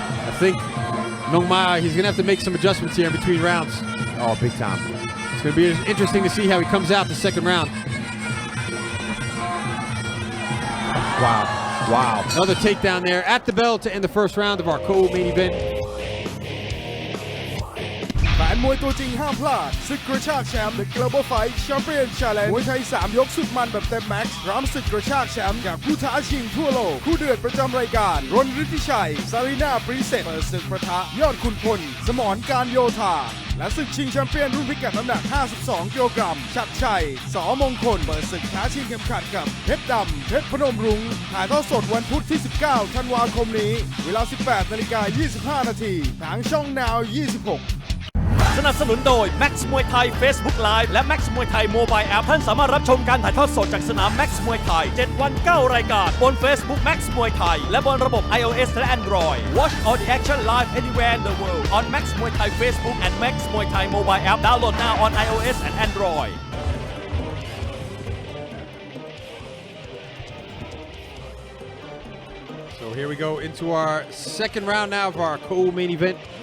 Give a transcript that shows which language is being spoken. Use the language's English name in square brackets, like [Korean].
[English] I think Nong Mai, he's going to have to make some adjustments here in between rounds. Oh, big time. It's going to be interesting to see how he comes out the second round. Wow. Wow. Another takedown there at the bell to end the first round of our co-main event. [Thai] แฟนมวยตัวจริงห้ามพลาดศึกกระชากแชมป์ The Global Fight Champion Challenge มวยไทย3 ยกสุดมันแบบเต็มแม็กซ์พร้อมศึกกระชากแชมป์กับผู้ท้าชิงทั่วโลกคู่เดือดประจำรายการรณฤทธิชัยซารีนาปริเซตเปิดศึกประทะยอดขุนพลสมรการโยธาและศึกชิงแชมเปี้ยนรุ่นพิกัดน้ำหนัก52กิโลกรัมชัดชัยสอมงคลเปิดศึกท้าชิงเข็มขัดกับเพชรดำเพชรพนมรุ้งถ่ายทอดสดวันพุธที่19ธันวาคมนี้เวลา 18:25 นาทีทางช่อง Now 26 สนับสนุนโดย Max Muay Thai Facebook Live และ Max Muay Thai Mobile App ท่านสามารถรับชมการถ่ายทอดสดจากสนาม Max Muay Thai 7 วัน 9 รายการบน Facebook Max Muay Thai และบนระบบ iOS และ Android. [English] Watch all the action live anywhere in the world on Max Muay Thai Facebook and Max Muay Thai Mobile App. Download now on iOS and Android. So here we go into our second round now of our co-main event.